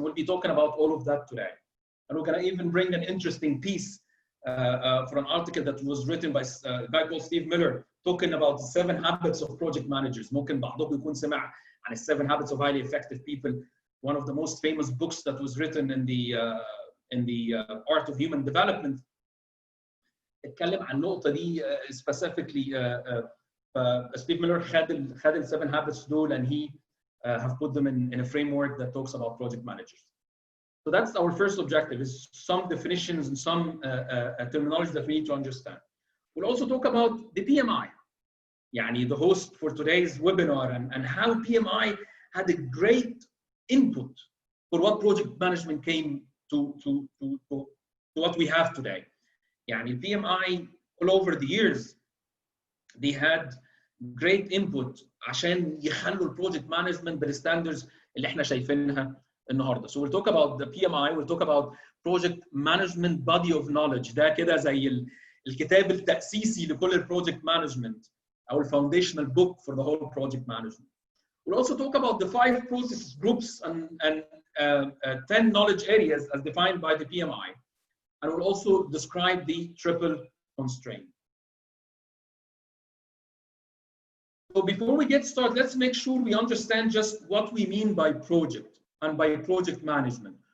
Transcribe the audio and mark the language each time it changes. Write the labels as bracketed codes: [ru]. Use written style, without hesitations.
[en] We'll be talking about all of that today, and we're going to even bring an interesting piece for an article that was written by a guy called Steve Miller talking about the 7 habits of project managers. [ar] ممكن بعضكم يكون سمع عن [en] 7 habits of highly effective people. One of the most famous books that was written in the art of human development. [ar] اتكلم عن النقطة دي specifically. [en] Steve Miller had 7 habits دول, and he have put them in a framework that talks about project managers. So that's our first objective, is some definitions and some terminology that we need to understand. We'll also talk about the PMI, يعني the host for today's webinar, and how PMI had a great input for what project management came to what we have today. [ar] يعني PMI [en] all over the years, they had great input [ar] عشان يخلوا البروجكت مانجمنت بالستاندردز اللي احنا شايفينها النهارده. [en] So we'll talk about the PMI, we'll talk about project management body of knowledge. [ar] ده كده زي الكتاب التأسيسي لكل البروجكت مانجمنت او الفاونديشنال [en] book for the whole project management. We'll also talk about the 5 process groups and 10 knowledge areas as defined by the PMI. And we'll also describe the triple constraint. So before we get started, let's make sure we understand just what we mean by project and by project management.